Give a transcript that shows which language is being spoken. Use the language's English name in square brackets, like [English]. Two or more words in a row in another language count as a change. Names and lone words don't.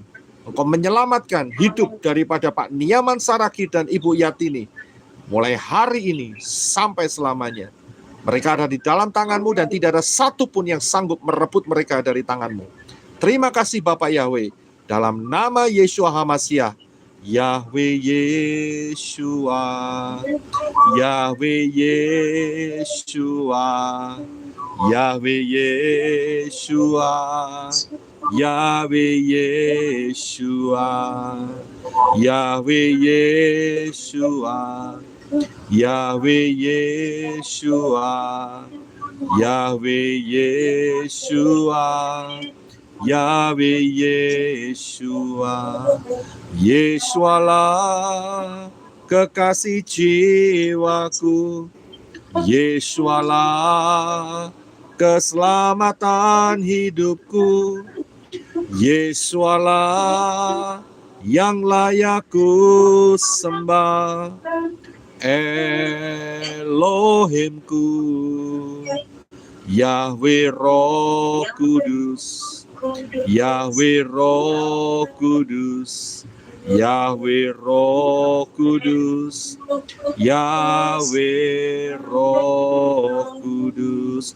[Indonesian] Engkau menyelamatkan hidup daripada Pak Niaman Saraki dan Ibu Yatini mulai hari ini sampai selamanya. Mereka ada di dalam tanganmu dan tidak ada satupun yang sanggup merebut mereka dari tanganmu. Terima kasih Bapak Yahweh. Dalam nama Yeshua HaMasiah, Yahweh Yeshua, Yahweh Yeshua, Yahweh Yeshua, Yahweh Yeshua, Yahweh Yeshua, Yahweh Yeshua, Yahweh Yeshua, Yahweh Yeshua. Yesualah kekasih jiwaku, Yesualah keselamatan hidupku, Yesualah yang layak ku sembah, Elohimku, Yahweh Roh Kudus, Yahweh Roh Kudus, Yahweh Roh Kudus, Yahweh Roh Kudus.